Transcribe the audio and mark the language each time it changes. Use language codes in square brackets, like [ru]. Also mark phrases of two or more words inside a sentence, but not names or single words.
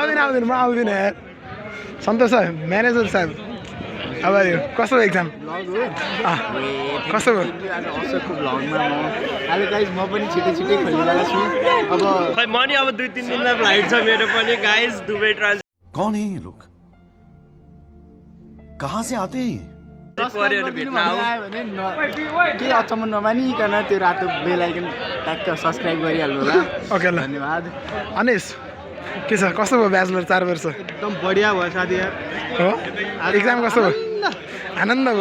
[ne] आउँदैन म आउँदिनँ यार सन्तोष सर म्यानेजर साहब अब कस्तो भयो एक्जाम कस्तो भयो आज अशोकको भ्लगमा अहिले गाइज म पनि छिटै खोलिरहेको छु अब खै म नि अब 2-3 दिनमा फ्लाइट छ मेरो पनि गाइस दुबई ट्रान्जिट [hi] कौन है ये लोग कहाँ से आते हैं [ne] परिहरू भेट्न आऊ के अचम्म नमानिकन त्यो रातो बेल आइकन ट्याक्क सब्सक्राइब गरिहाल्नु होला ओके ल धन्यवाद अनिस के छ कस्तो भयो ब्याचलर 4 वर्ष एकदम बढिया भयो साथी यार हो एक्जाम कस्तो भयो आनन्द भयो